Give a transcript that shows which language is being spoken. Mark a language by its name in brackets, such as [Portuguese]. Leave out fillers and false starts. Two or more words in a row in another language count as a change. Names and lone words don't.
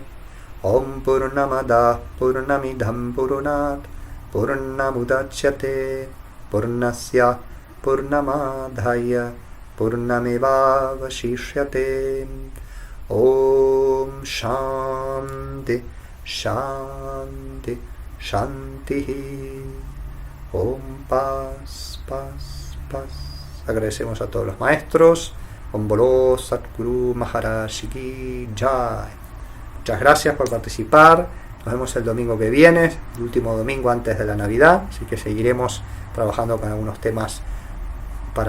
[Sanskrit] ॐ पूर्णमदः पूर्णमिदं पूर्णात् पूर्णमुदच्यते पूर्णस्य पूर्णमादाय पूर्णमेवावशिष्यते. ॐ शान्तिः शान्तिः शान्तिः. [Spanish] Om Paz Paz Paz. Agradecemos a todos los maestros. [Hindi] ॐ बोलो सतगुरु महाराज की जय. [Spanish] Muchas gracias por participar. Nos vemos el domingo que viene, el último domingo antes de la Navidad, así que seguiremos trabajando con algunos temas para la Navidad.